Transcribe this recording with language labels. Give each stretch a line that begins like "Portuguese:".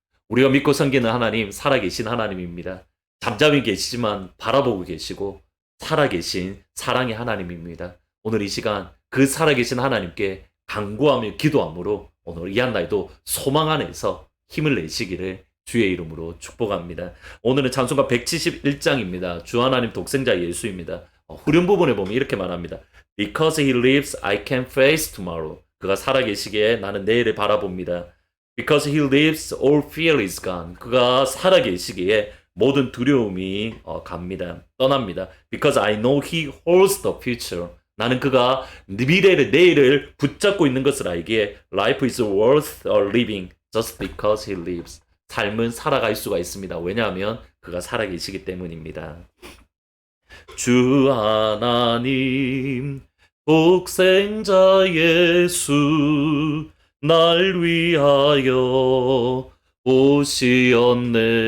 Korean: 우리가 믿고 섬기는 하나님 살아계신 하나님입니다. 잠잠히 계시지만 바라보고 계시고 살아계신 사랑의 하나님입니다. 오늘 이 시간 그 살아계신 하나님께 간구하며 기도함으로 오늘 이 한 날도 소망 안에서 힘을 내시기를 주의 이름으로 축복합니다. 오늘은 찬송가 171장입니다. 주 하나님 독생자 예수입니다. 후렴 부분에 보면 이렇게 말합니다.
English: Because he lives, I can face tomorrow.
Korean: 그가 살아계시기에 나는 내일을 바라봅니다.
English: Because he lives, all fear is gone.
Korean: 그가 살아계시기에 모든 두려움이 갑니다. 떠납니다.
English: Because I know he holds the future.
Korean: 나는 그가 미래를 내일을 붙잡고 있는 것을 알기에
English: Life is worth living just because he lives.
Korean: 삶은 살아갈 수가 있습니다. 왜냐하면 그가 살아계시기 때문입니다. 주 하나님 독생자 예수 날 위하여 오시었네.